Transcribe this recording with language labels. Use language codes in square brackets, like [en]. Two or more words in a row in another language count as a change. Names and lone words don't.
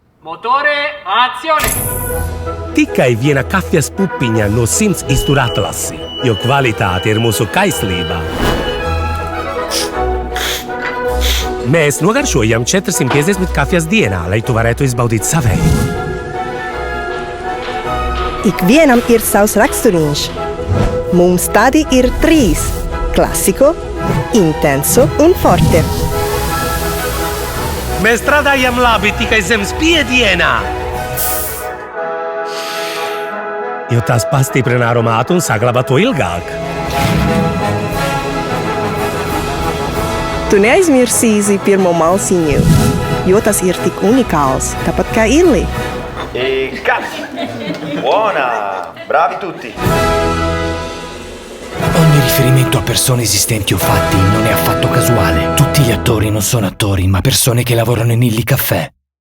[it] Motore, azione! [lv] Tikai viena kafijas pupiņa no 100 iztur atlasi, jo kvalitāte ir mūsu kaislībā. Mēs nogaršojam 450 kafijas dienā, lai tu varētu izbaudīt savēju. Ikvienam ir savs raksturiņš. Mums tādi ir 3 – klasiko, intenso un forte. Mēs strādājam labi tikai zem spiedienā. Jo tas pastiprina aromātu un saglabā to ilgāk. Tu neaizmirsīsi pirmo malsiņu, jo tas ir tik unikāls, tāpat kā illi. [it] E cut! Buona! Bravi tutti! Ogni riferimento a persone esistenti o fatti non è affatto casuale. Tutti gli attori non sono attori, ma persone che lavorano in Illy Caffè.